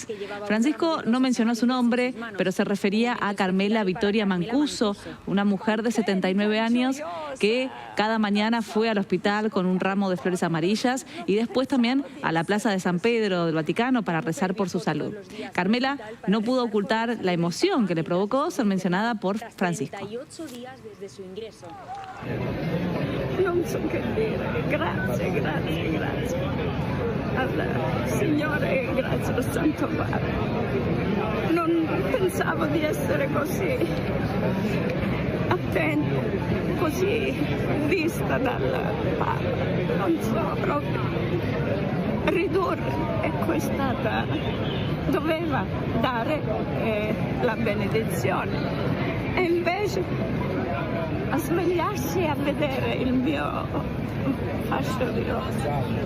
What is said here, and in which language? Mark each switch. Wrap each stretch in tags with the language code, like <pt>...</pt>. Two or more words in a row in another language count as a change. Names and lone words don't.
<es>Francisco no mencionó su nombre, pero se refería a Carmela Victoria Mancuso, una mujer de 79 años que cada mañana fue al hospital con un ramo de flores amarillas y después también a la Plaza de San Pedro del Vaticano para rezar por su salud. Carmela no pudo ocultar la emoción que le provocó ser mencionada por Francisco.</es> <it>Non so che dire, grazie, grazie, grazie al Signore e grazie al Santo Padre. Non pensavo di essere così attenta, così vista dal Papa, non so proprio ridurre e questa doveva dare la benedizione e invece a svegliarsi e a vedere il mio fascio di rosa.</it>